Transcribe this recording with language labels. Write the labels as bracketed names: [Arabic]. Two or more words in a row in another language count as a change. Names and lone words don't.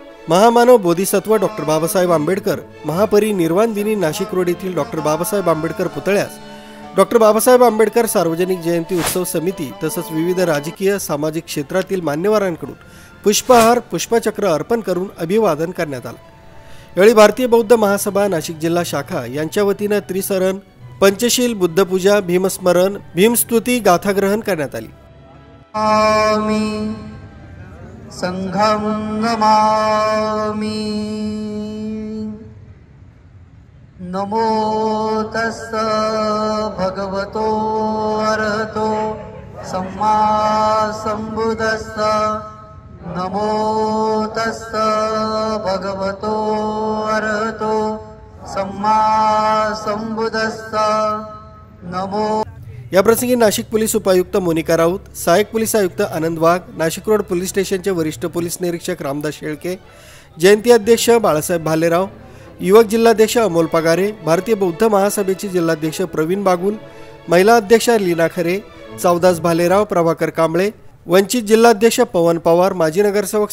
[Marathi] महामानव बोधिसत्व डॉक्टर बाबासाहेब आंबेडकर महापरिनिर्वाण दिनी नाशिक रोड येथील डॉक्टर बाबासाहेब आंबेडकर पुतळ्यास डॉक्टर बाबासाहेब आंबेडकर सार्वजनिक जयंती उत्सव समिती तसंच विविध राजकीय सामाजिक क्षेत्रातील मान्यवरांकडून पुष्पहार पुष्पचक्र अर्पण करून अभिवादन करण्यात आले। यावेळी भारतीय बौद्ध महासभा नाशिक जिल्हा शाखा यांच्या वतीने त्रिसरण पंचशील बुद्धपूजा भीमस्मरण भीमस्तुती गाथाग्रहण करण्यात आली। [Pali] संघं नमामि। नमो तस्स भगवतो अरहतो सम्मा संबुद्धस्स। नमो तस्स भगवतो अरहतो सम्मा संबुद्धस्स। नमो। [Marathi] या प्रसंगी नाशिक पोलीस उपायुक्त मोनिका राऊत, सहायक पोलीस आयुक्त आनंद वाघ, नाशिक रोड पोलीस स्टेशनचे वरिष्ठ पोलीस निरीक्षक रामदास शेळके, जयंती अध्यक्ष बाळासाहेब भालेराव, युवक जिल्हाध्यक्ष अमोल पगारे, भारतीय बौद्ध महासभेचे जिल्हाध्यक्ष प्रवीण बागुल, महिला अध्यक्ष लीना खरे, चौदास भालेराव, प्रभाकर कांबळे, वंचित जिल्हाध्यक्ष पवन पवार, माजी नगरसेवक